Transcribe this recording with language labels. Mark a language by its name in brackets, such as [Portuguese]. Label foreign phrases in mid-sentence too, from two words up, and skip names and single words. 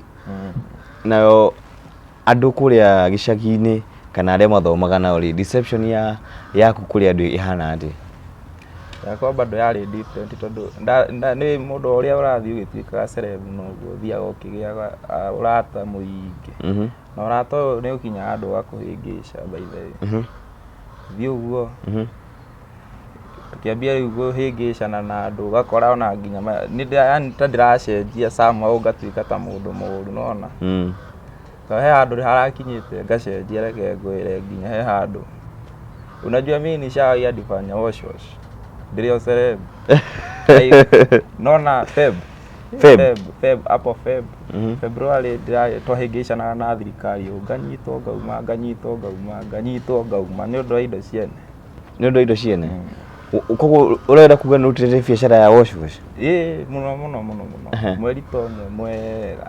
[Kikuyu] Nayo andũ kũrĩa gĩcagi-inĩ kana arĩa mathomaga nao rĩ reception yaku kũrĩa andũ ihana atĩa? Yakwa bado yarĩ different tondũ nĩ mũndũ ũrĩa ũrathiĩ ũgĩtuĩkaga celeb noguo ũthiaga ũkĩgĩaga ũrata mũingĩ. Na ũrata ũyũ nĩ ũkinyaga andũ ũgakũhĩngĩca [English] by the way. [Kikuyu] Thiĩ ũguo tukĩambia rĩu kũhĩngĩcana na andũ ũgakora ona nginya yani ta ndĩracenjia somehow ngatuĩka ta mũndũ mũũru nona. He handũ harakinyĩte ngacenjia reke ngwĩre nginya he handũ. [Swahili] Unajua mimi nishawahi hadi fanya wash ndio celeb. [Kikuyu] Nona Feb hapo February twahĩngĩcanaga na thirikari nganyitwo ngauma nĩ ũndũ wa indo ciene. Nĩ ũndũ wa indo ciene? Koguo ũrenda kuga nĩ ũrutĩte biacara ya wash? Mũno. Mweri tomwe mwega.